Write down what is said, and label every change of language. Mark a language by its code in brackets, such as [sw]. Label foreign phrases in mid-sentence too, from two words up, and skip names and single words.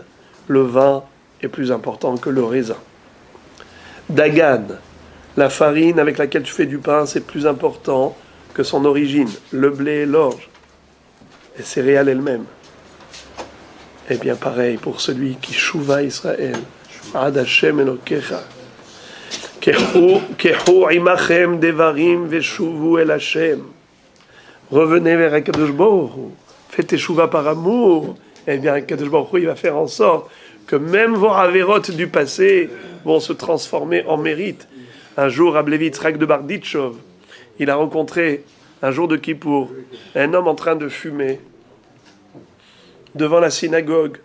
[fr] Le vin est plus important que le raisin. Dagan, la farine avec laquelle tu fais du pain, c'est plus important que son origine. Le blé et l'orge, les céréales elles-mêmes. Eh bien pareil pour celui qui [he] שובה ישראל. עד השם אלוקיך. קחו עמכם דברים ושובו אל השם. [fr] Revenez vers [he] הקדוש ברוך הוא. [fr] Faites teshuva par amour. Eh bien [he] הקדוש ברוך הוא, [fr] il va faire en sorte que même vos avérotes du passé vont se transformer en mérite. Un jour, Rabbi Yitzhak de Barditchov, il a rencontré, un jour de Kippour, un homme en train de fumer devant la synagogue.